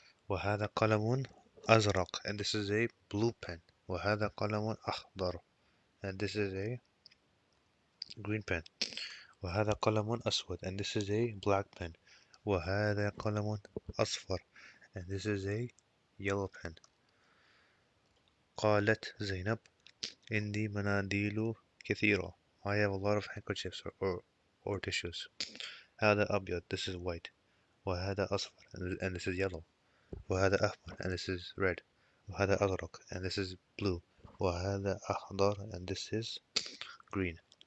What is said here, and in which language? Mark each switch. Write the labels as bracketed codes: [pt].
[ar] وهذا قلم أزرق, [en] and this is a blue pen. [ar] وهذا قلم أخضر, [en] and this is a green pen. [ar] وهذا قلم أسود, [en] and this is a black pen. [ar] وهذا قلم أصفر, [en] and this is a yellow pen. [ar] قالت زينب عندي مناديل كثيرة. [en] I have a lot of handkerchiefs or tissues. [ar] هذا أبيض, [en] this is white. [ar] وهذا أصفر, [en] and this is yellow. [ar] وهذا أحمر, [en] and this is red. [ar] وهذا أزرق, [en] and this is blue. [ar] وهذا أخضر, [en] and this is green.